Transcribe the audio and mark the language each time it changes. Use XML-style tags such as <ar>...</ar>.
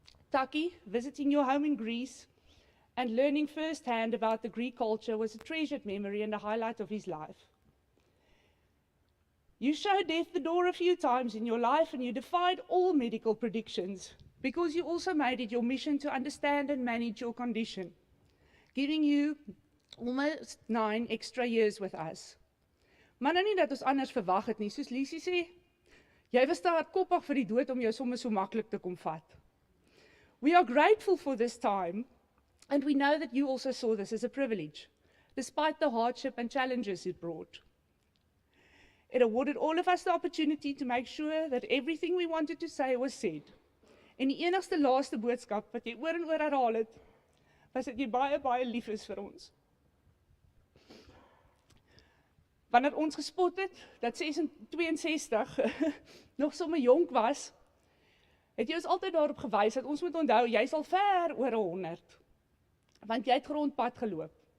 <en>Taki, visiting your home in Greece and learning firsthand about the Greek culture was a treasured memory and a highlight of his life. You showed death the door a few times in your life and you defied all medical predictions because you also made it your mission to understand and manage your condition. giving you almost 9 extra years with us.</en> <af>Maar nou nie dat ons anders verwag het nie, soos Lisie sê, jy was daar koppig vir die dood om jou sommer so maklik te kom vat.</af> <en>We are grateful for this time, and we know that you also saw this as a privilege, despite the hardship and challenges it brought. It awarded all of us the opportunity to make sure that everything we wanted to say was said.</en> <af>En die enigste laaste boodskap wat jy oor en oor herhaal het, was dat jy baie, baie lief is vir ons. Wanneer ons gespot het, dat 62 nog sommer jonk was, het jy ons altyd daarop gewys dat ons moet onthou, jy is al ver oor 100, want jy het grondpad geloop.</af>